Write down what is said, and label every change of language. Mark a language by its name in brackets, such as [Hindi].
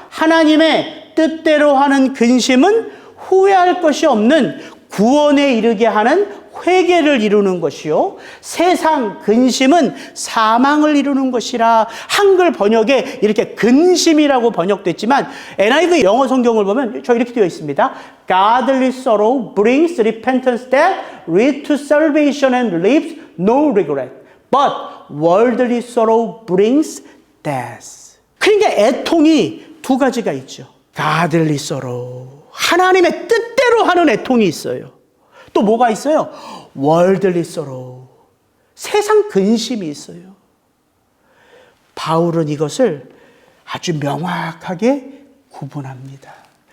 [Korean] 하나님의 뜻대로 하는 근심은 후회할 것이 없는 구원에 이르게 하는 회개를 이루는 것이요, 세상 근심은 사망을 이루는 것이라. 한글 번역에 이렇게 근심이라고 번역됐지만 NIV 영어 성경을 보면 저 이렇게 되어 있습니다. [English] Godly sorrow brings repentance that leads to salvation and leaves no regret. But worldly sorrow brings death. [Korean] 그러니까 애통이 두 가지가 있죠. [English] Godly sorrow. [Korean] 하나님의 뜻대로 하는 애통이 있어요. 또 뭐가 있어요? [English] worldly sorrow. [Korean] 세상 근심이 있어요. 바울은 이것을 아주 명확하게 구분합니다.